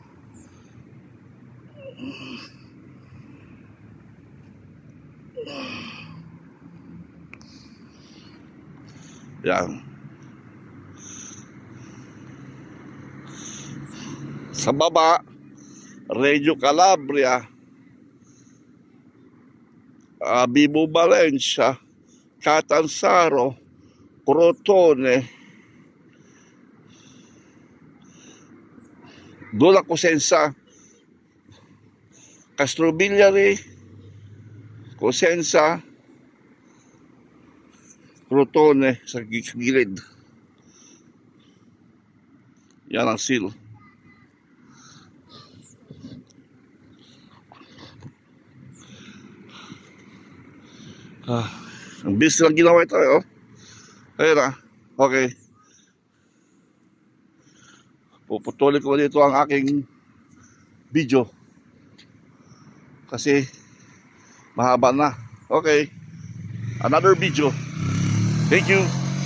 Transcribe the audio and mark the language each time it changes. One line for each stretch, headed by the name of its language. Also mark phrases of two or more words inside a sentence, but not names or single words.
Filipino: Yan. Sa baba, Reggio Calabria, Vibo Valencia, Catanzaro, Crotone, Dula Cosenza, Castrovillari, Cosenza, Crotone sa gilid. Yan ang seal. Ang bilis lang ginawa ito oh. Ayun na. Okay. Puputulin ko dito ang aking video. Kasi mahaba na. Okay.
English: Another video. Thank you.